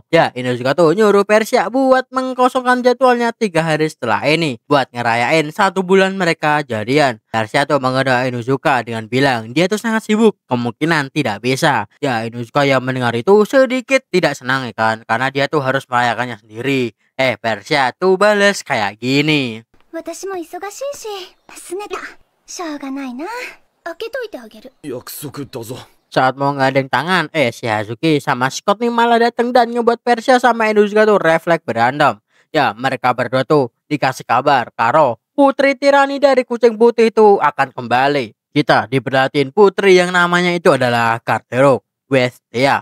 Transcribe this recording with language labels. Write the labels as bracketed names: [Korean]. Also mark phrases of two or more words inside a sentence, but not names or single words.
[Indonesian] Ya Inuzuka tuh nyuruh Persia buat mengkosongkan jadwalnya 3 hari setelah ini buat ngerayain 1 bulan mereka jadian. Persia tuh mengoda Inuzuka dengan bilang dia tuh sangat sibuk, kemungkinan tidak bisa. Ya Inuzuka yang mendengar itu sedikit tidak senang ya kan, karena dia tuh harus merayakannya sendiri. Persia tuh balas kayak gini. [Japanese] 私も忙しいし拗ねたしょうがないな開けといてあげる約束だぞ [Indonesian] Saat mau ngadeng tangan, si Hasuki sama Scott nih malah datang dan ngebuat Persia sama Inuzuka tuh refleks berantem. Ya mereka berdua tuh dikasih kabar kalau putri tirani dari kucing putih itu akan kembali. Kita diperhatiin putri yang namanya itu adalah Carterok Westia.